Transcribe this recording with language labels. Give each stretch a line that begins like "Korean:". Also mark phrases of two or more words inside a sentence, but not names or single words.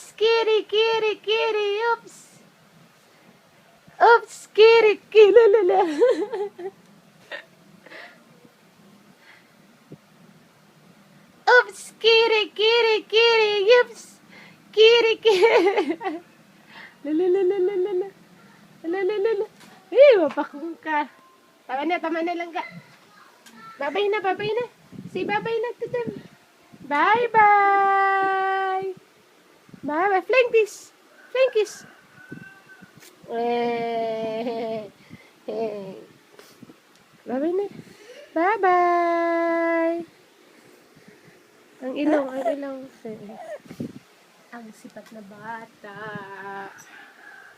English: Kitty, kitty, kitty! Oops! Oops! Kitty, kitty! Lalala! Oops! Kitty, kitty, kitty! Oops! Kitty, kitty! Lalala! Lalala!
Filipino: Eh, mapakong ka. Tama na lang ka. Babay na. Say babay na
English: to them. Bye-bye. Bye-bye. Flying kiss. Flying kiss.
Filipino: Babay na. Bye-bye. Ang ilong. Ang sipat na bata. Babay na.